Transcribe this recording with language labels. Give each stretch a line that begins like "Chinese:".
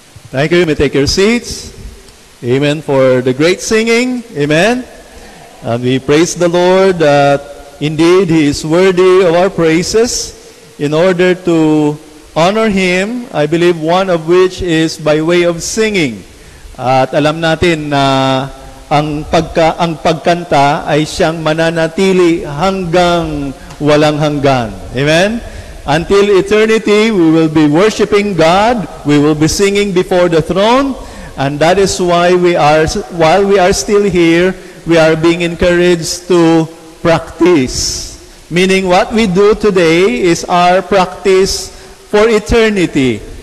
English: Thank you. You may take your seats. Amen for the great singing. Amen. And we praise the Lord that indeed He is worthy of our praises. In order to honor Him, I believe one of which is by way of singing.
Filipino: At alam natin na ang pagkanta ay siyang mananatili hanggang walang hanggan.
English: Amen? Until eternity, we will be worshiping God. We will be singing before the throne. And that is why while we are still here, we are being encouraged to practice. Meaning what we do today is our practice for eternity.